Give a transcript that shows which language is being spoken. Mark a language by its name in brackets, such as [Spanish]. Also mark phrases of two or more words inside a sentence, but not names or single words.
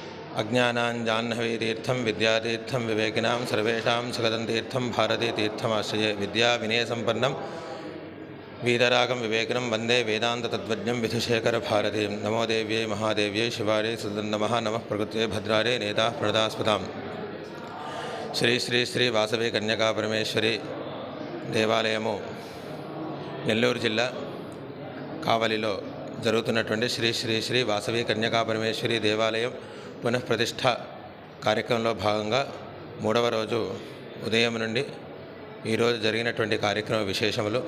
[Sanskrit] अज्ञानाञ्जाह्नवीतीर्थं विद्यातीर्थं विवेकिनां सर्वेषां सुखदं तीर्थं भारतीतीर्थमाश्रये विद्याविनयसम्पन्नं वीतरागं विवेकिनं वन्दे वेदान्ततत्त्वज्ञं विधुशेखरभारतीं। नमो देव्यै महादेव्यै शिवायै सुदन्नमः नमः प्रकृत्यै भद्रायै नेता प्रणदास्पदाम्। [Telugu] శ్రీ శ్రీ శ్రీ వాసవి కన్యకా పరమేశ్వరి దేవాలయము నెల్లూరు జిల్లా కావలిలో జరుగుతున్నటువంటి శ్రీ శ్రీ శ్రీ వాసవి కన్యకా పరమేశ్వరి దేవాలయం పునఃప్రతిష్ఠ కార్యక్రమంలో భాగంగా 3వ రోజు ఉదయం నుండి ఈరోజు జరిగినటువంటి కార్యక్రమ విశేషములు.